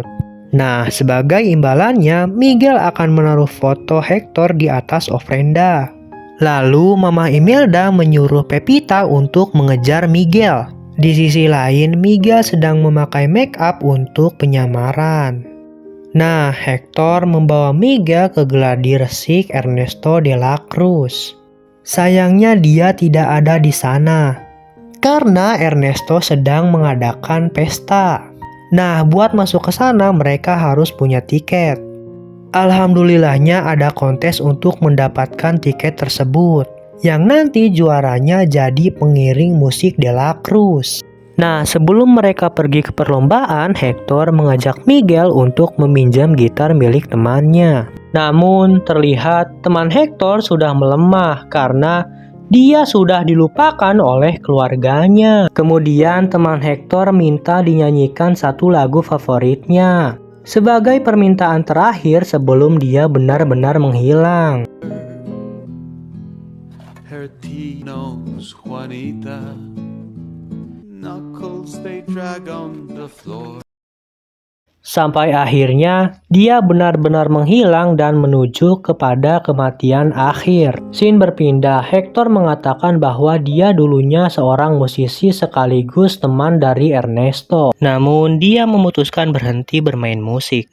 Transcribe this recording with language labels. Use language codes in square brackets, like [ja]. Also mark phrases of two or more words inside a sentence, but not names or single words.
[id] Nah, sebagai imbalannya, Miguel akan menaruh foto Hector di atas ofrenda. Lalu Mama Imelda menyuruh Pepita untuk mengejar Miguel. Di sisi lain, Miguel sedang memakai [en] make up [id] untuk penyamaran. Nah, Hector membawa Miguel ke gladi resik Ernesto de la Cruz. Sayangnya dia tidak ada di sana, karena Ernesto sedang mengadakan pesta. Nah, buat masuk ke sana mereka harus punya tiket. Alhamdulillahnya ada kontes untuk mendapatkan tiket tersebut, yang nanti juaranya jadi pengiring musik de la Cruz. Nah, sebelum mereka pergi ke perlombaan, Hector mengajak Miguel untuk meminjam gitar milik temannya. Namun, terlihat teman Hector sudah melemah karena dia sudah dilupakan oleh keluarganya. Kemudian teman Hector minta dinyanyikan satu lagu favoritnya sebagai permintaan terakhir sebelum dia benar-benar menghilang. [en] Her nose, Juanita. Knuckles, they drag on the floor. [id] Sampai akhirnya dia benar-benar menghilang dan menuju kepada kematian akhir. Scene berpindah, Hector mengatakan bahwa dia dulunya seorang musisi sekaligus teman dari Ernesto. Namun dia memutuskan berhenti bermain musik.